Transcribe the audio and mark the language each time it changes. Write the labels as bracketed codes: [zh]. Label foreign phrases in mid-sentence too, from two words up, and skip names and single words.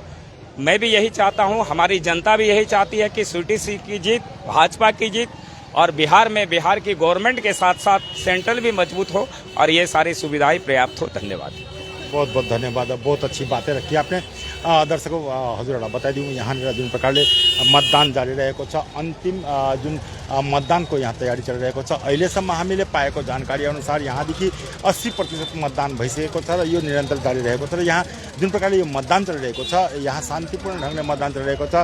[hi] मैं भी यही चाहता हूं, हमारी जनता भी यही चाहती है कि स्वीटी सिंह की जीत, भाजपा की जीत, और बिहार में बिहार की गवर्नमेंट के साथ साथ सेंट्रल भी मजबूत हो और ये सारी सुविधाएं पर्याप्त हो। धन्यवाद। बहुत बहुत धन्यवाद। बहुत अच्छी बातें रखी आपने। [ne] दर्शकों हजुरहरूलाई बताइदिउँ, यहाँनिर जुन प्रकारले मतदान जारी रहेको छ, अन्तिम जुन मतदानको यहाँ तयारी चलिरहेको छ, अहिलेसम्म हामीले पाएको जानकारी अनुसार यहाँदेखि 80% मतदान भइसकेको छ र यो निरन्तर जारी रहेको छ। र यहाँ जुन प्रकारले यो मतदान चलिरहेको छ, यहाँ शान्तिपूर्ण ढङ्गले मतदान चलिरहेको छ।